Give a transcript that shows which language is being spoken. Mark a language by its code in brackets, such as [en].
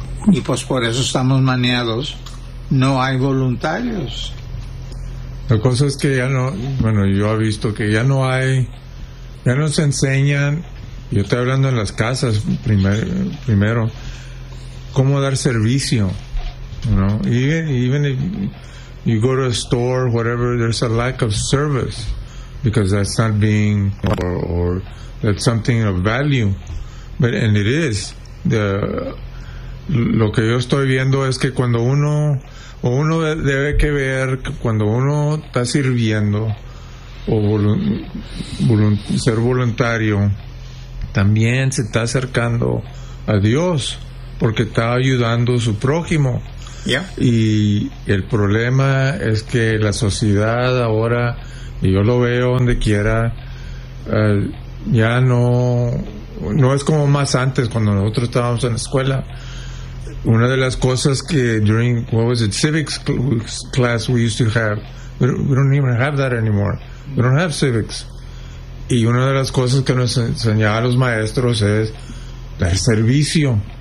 [es] Y pues por eso estamos maniados, no hay voluntarios. La cosa es que ya no, bueno, yo he visto que ya no hay. Ya nos enseñan, yo estoy hablando en las casas primero, cómo dar servicio, ¿no? [en] Even if you go to a store, whatever, there's a lack of service because that's not being or that's something of value. But and it is the [es] lo que yo estoy viendo es que cuando uno debe que ver cuando uno está sirviendo o ser voluntario también se está acercando a Dios porque está ayudando a su prójimo. [en] Yeah. [es] Y el problema es que la sociedad ahora, y yo lo veo donde quiera, ya no es como más antes cuando nosotros estábamos en la escuela. Una de las cosas que [en] during, what was it, civics class we used to have, we don't even have that anymore. We don't have civics. [es] Y una de las cosas que nos enseñaban los maestros es dar servicio.